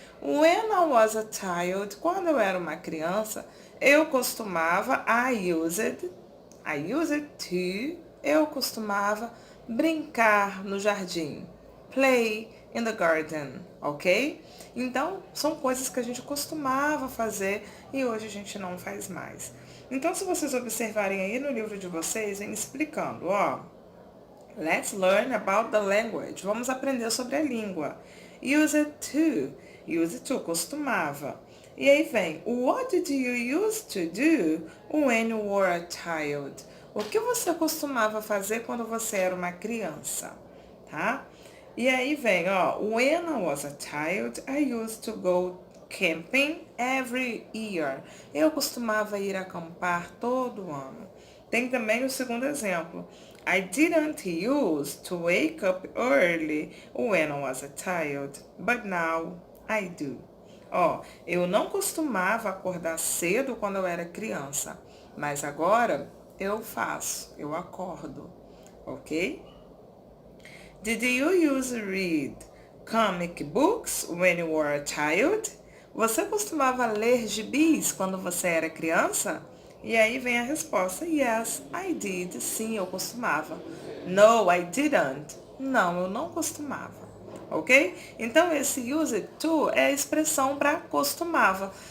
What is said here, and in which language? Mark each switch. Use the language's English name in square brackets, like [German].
[English] When I was a child, [Portuguese] quando eu era uma criança, eu costumava, [English] I used to, [Portuguese] eu costumava brincar no jardim. [English] Play in the garden, [Portuguese] ok? Então, são coisas que a gente costumava fazer e hoje a gente não faz mais. Então, se vocês observarem aí no livro de vocês, vem explicando, ó. [English] Let's learn about the language. [Portuguese] Vamos aprender sobre a língua. [English] Use it to. Use it to, costumava. [Portuguese] E aí vem, [English] what did you used to do when you were a child? [Portuguese] O que você costumava fazer quando você era uma criança, tá? E aí vem, ó, [English] when I was a child, I used to go camping every year. [Portuguese] Eu costumava ir acampar todo ano. Tem também o segundo exemplo. [English] I didn't used to wake up early when I was a child, but now I do. [Portuguese] Ó, eu não costumava acordar cedo quando eu era criança, mas agora eu faço, eu acordo, ok? [English] Did you use read comic books when you were a child? [Portuguese] Você costumava ler gibis quando você era criança? E aí vem a resposta, [English] yes, I did. [Portuguese] Sim, eu costumava. [English] No, I didn't. [Portuguese] Não, eu não costumava. Ok? Então, esse use to é a expressão para costumava.